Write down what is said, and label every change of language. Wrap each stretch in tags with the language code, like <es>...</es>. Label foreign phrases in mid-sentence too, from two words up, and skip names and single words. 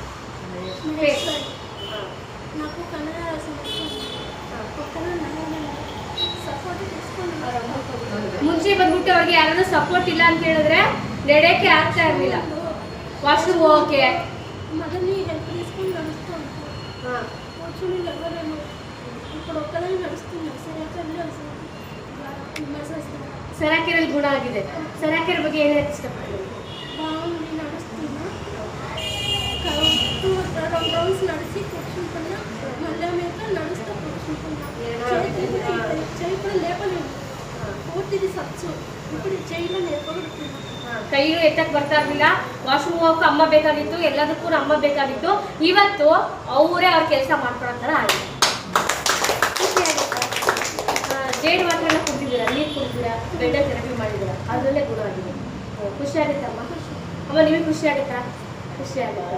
<kn>ಮುಂಚೆ ಬಂದ್ಬಿಟ್ಟು ಅವ್ರಿಗೆ ಯಾರಾದ್ರೂ ಸಪೋರ್ಟ್ ಇಲ್ಲ ಅಂತ ಹೇಳಿದ್ರೆ ನಡೆಯಕ್ಕೆ ಆಗ್ತಾ ಇರಲಿಲ್ಲ, ವಾಶ್ರೂಮ್ ಹೋಗಕ್ಕೆ. ಸರಾಕೆರೆಯಲ್ಲಿ ಗುಣ ಆಗಿದೆ. ಸರಾಕೆರೆ ಬಗ್ಗೆ ಏನು ಹೇಳಕ್ಕೆ ಇಷ್ಟಪಡ್ತೀನಿ?</kn> <te>నడిచి కూర్చుంటున్నా, మళ్ళీ మీద నడుస్తూ కూర్చుంటున్నా. చేయి కూడా లేపలేము, పూర్తిది సచ్చు. ఇప్పుడు చేయిలో లేపగలుగుతున్నా.</te> <kn>ಕೈಗೂ ಎತ್ತಕ್ಕೆ ಬರ್ತಾ ಇರಲಿಲ್ಲ. ವಾಶ್ರೂಮ್ ಹೋಗಕ್ಕೆ ಅಮ್ಮ ಬೇಕಾಗಿತ್ತು, ಎಲ್ಲದಕ್ಕೂ ಅಮ್ಮ ಬೇಕಾಗಿತ್ತು. ಇವತ್ತು ಅವರೇ ಅವ್ರ ಕೆಲಸ ಮಾಡ್ಕೊಳೋ ಥರ ಆಗಿದೆ. ಜೇನು ಮಾತ್ರ ಎಲ್ಲ ಕುಡ್ತಿದ್ದೀರಾ, ನೀರು ಕುಡ್ತೀರಾ, ಬೆಡ್ಡ ಥೆರಪಿ ಮಾಡಿದ್ದೀರಾ, ಅದರಲ್ಲೇ ಗುಣ ಆಗಿದೆ. ಖುಷಿ ಆಗುತ್ತಮ್ಮ? ಅಮ್ಮ ನಿಮಗೆ ಖುಷಿ ಆಗುತ್ತಾ? ಖುಷಿ ಆಗುತ್ತೆ.</kn>